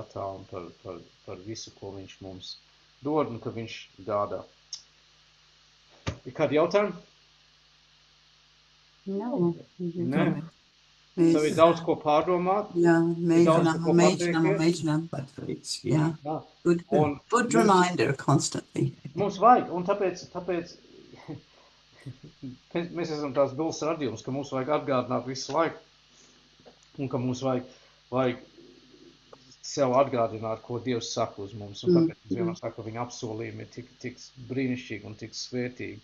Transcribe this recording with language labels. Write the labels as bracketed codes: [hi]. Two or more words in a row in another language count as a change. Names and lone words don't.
[lv] Tā, un par visu, ko viņš mums dod un ka viņš gādā. Ir kādi jautājumi? Nē. Tev ir daudz ko pārdomāt. Jā, mēģinām. Jā. [en] Good reminder constantly. [lv] Mums vajag, un tāpēc mēs esam tās Bills radījums, ka mums vajag atgādināt visu laiku, un ka mums vajag sev atgādināt, ko Dievs saka uz mums, un tāpēc es vienmēr saku, ka viņa apsolījumi ir tik brīnišķīgi un tik svētīgi.